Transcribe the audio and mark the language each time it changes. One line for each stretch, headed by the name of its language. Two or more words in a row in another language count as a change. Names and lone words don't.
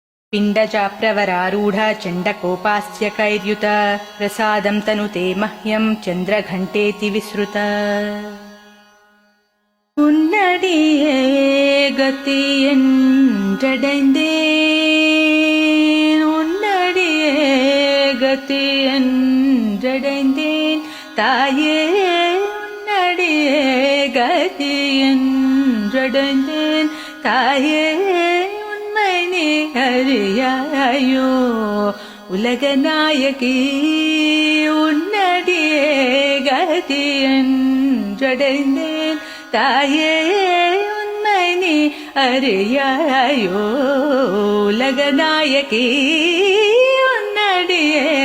Sanskrit: पिण्डजाप्रवरारूढा चण्डकोपास्य कैर्युत प्रसादं तनुते मह्यं चन्द्रघण्टेति विसृत
Tamil: உன்னடியே கதியென்றடைந்தேன் உன்னடியே கதியென்றடைந்தேன் தாயே உன்னடியே கதியென்றடைந்தேன் தாயே உண்மை நீ அறியாயோ உலகநாயகி உன்னடியே கதியென்றடைந்தேன் தாயே உண்மை நீ அறியாயோ உலகநாயகி உன்னடியே